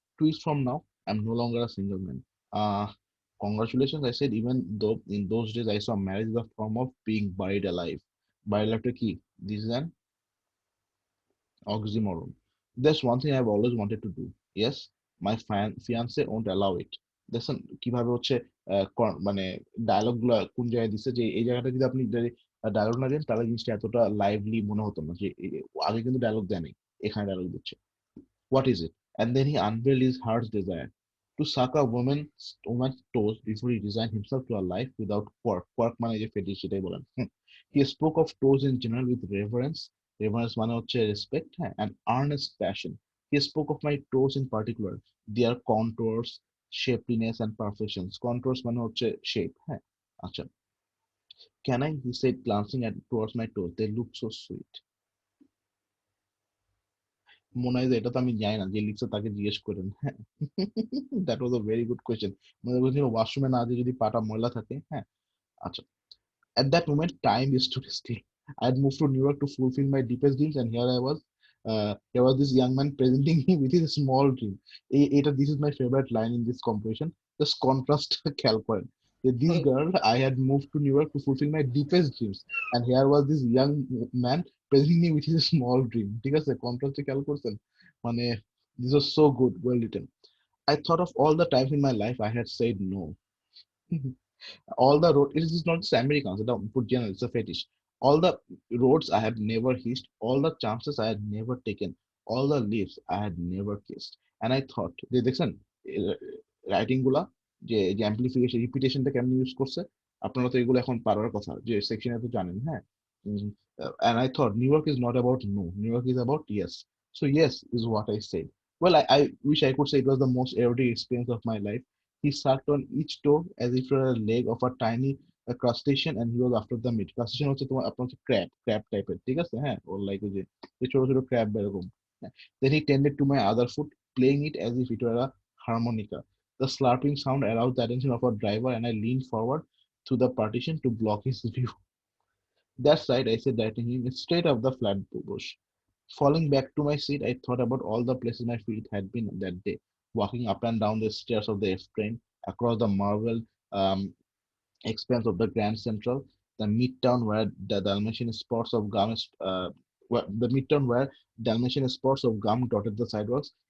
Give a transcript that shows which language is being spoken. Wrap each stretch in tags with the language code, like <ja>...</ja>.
<en>2 weeks from now, I'm no longer a single man. Uh, Congratulations, I said, even though in those days I saw marriage as a form of being buried alive. Buried alive to key. This is an oxymoron. There's one thing I've always wanted to do. Yes, my fiance won't allow it.</en> <bn>দেখছেন কিভাবে হচ্ছে মানে dialogue গুলা কোন জায়গায় দিচ্ছে, যে এই জায়গাটা যদি আপনি ডায়লগ না দেন তাহলে জিনিসটা এতটা লাইভলি মনে হতো না, যে আগে কিন্তু ডায়লগ দেয় নাই, এখানে ডায়লগ দিচ্ছে।</bn> <en>What is it? And then he unveiled his heart's desire to suck a woman's toes before he resigned himself to a life without quirk.</en> <bn>Quirk মানে যে ফেটিশ সেটাই বলেন।</bn> <en>He spoke of toes in general with reverence. Reverence</en> <bn>মানে হচ্ছে</bn> <en>respect, হ্যাঁ, and earnest passion. He spoke of my toes in particular, their contours, shapeliness and perfections.</en> <bn>Contours মানে হচ্ছে shape, হ্যাঁ, আচ্ছা।</bn> <en>Can I? He said, glancing at towards my toes. They look so sweet.</en> <bn>মনে হয় যে এটা তো আমি জানি না, যে লিখছে তাকে জিজ্ঞেস করেন। হ্যাঁ,</bn> <en>That was a very good question.</en> <bn>মনে করছি ওয়াশরুমে না যে যদি পাটা ময়লা থাকে। হ্যাঁ, আচ্ছা।</bn> <en>At that moment, time stood still. I had moved to New York to fulfill my deepest dreams, and here was this young man presenting me with his small dream. This is my favorite line in this composition.</en> <bn>Just contrast খেয়াল করেন।</bn> <en>This girl, I had moved to New York to fulfill my deepest dreams, and here was this young man presenting me with his small dream.</en> <bn>ঠিক আছে, contrast খেয়াল করছেন?</bn> <en>মানে this was so good, well written. I thought of all the times in my life I had said no. All the road, it is not just Americans, for general, it's a fetish. All the roads I had never hitched, all the chances I had never taken, all the lips I had never kissed. And I thought,</en> <bn>যে দেখছেন writing গুলা, যে amplification রিপিটেশনটা কেমন use করছে, আপনারা তো এগুলো এখন পারার কথা, যে সেকশনে তো জানেন।</bn> <en>হ্যাঁ, and I thought New York is not about no, New York is about yes. So yes is what I said. Well, I wish I could say it was the most erotic experience of my life. He sucked on each toe as if it were a leg of a tiny crustacean, and he was after the meat.</en> <bn>Crustacean হচ্ছে তোমার আপনার হচ্ছে crab টাইপের, ঠিক আছে, হ্যাঁ, ওর like ওই যে ছোট ছোট crab এরকম।</bn> <en>Then he tended to my other foot, playing it as if it were a harmonica. The slurping sound aroused the attention of our driver, and I leaned forward through the partition to block his view. That's right, I said, directing him straight up the flat bush. Falling back to my seat, I thought about all the places my feet had been that day, walking up and down the stairs of the F train, across the marble um, expanse of the Grand Central, the midtown where the Dalmatian spots of gum, the midtown where Dalmatian spots of gum dotted the sidewalks.</en>